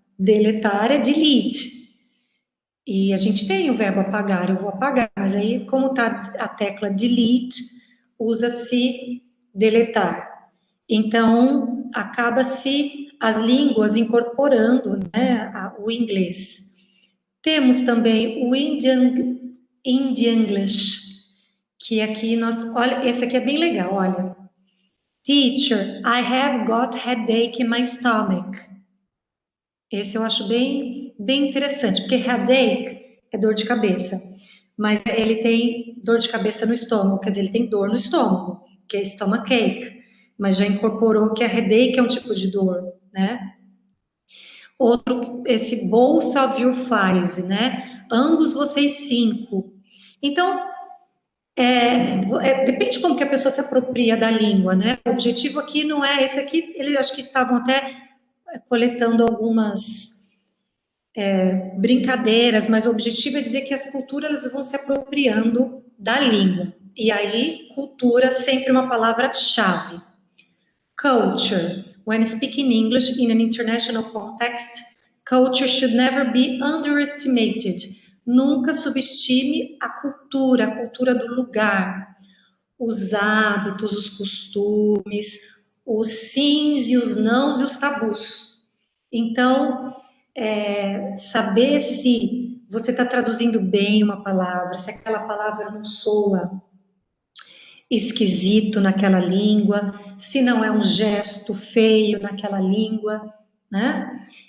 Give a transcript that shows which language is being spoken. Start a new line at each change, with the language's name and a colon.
Portuguese: Deletar é delete. E a gente tem o verbo apagar, eu vou apagar, mas aí, como está a tecla delete, usa-se deletar. Então, acaba-se as línguas incorporando, né, o inglês. Temos também o Indian English, que aqui olha, esse aqui é bem legal, olha.
English: Teacher, I have got headache in my stomach.
Portuguese: Esse eu acho bem interessante, porque headache é dor de cabeça, mas ele tem dor de cabeça no estômago, quer dizer, ele tem dor no estômago, que é stomachache, mas já incorporou que a headache é um tipo de dor, né? Outro, esse
English: both of you five, né?
Portuguese: Ambos vocês cinco. Então, depende de como que a pessoa se apropria da língua, né? O objetivo aqui não é esse aqui, eles acho que estavam até coletando algumas brincadeiras, mas o objetivo é dizer que as culturas vão se apropriando da língua. E aí, cultura sempre uma palavra-chave.
English: Culture. When speaking English in an international context, culture should never be underestimated.
Portuguese: Nunca subestime a cultura do lugar, os hábitos, os costumes, os sims e os nãos e os tabus. Então, saber se você está traduzindo bem uma palavra, se aquela palavra não soa esquisito naquela língua, se não é um gesto feio naquela língua, né?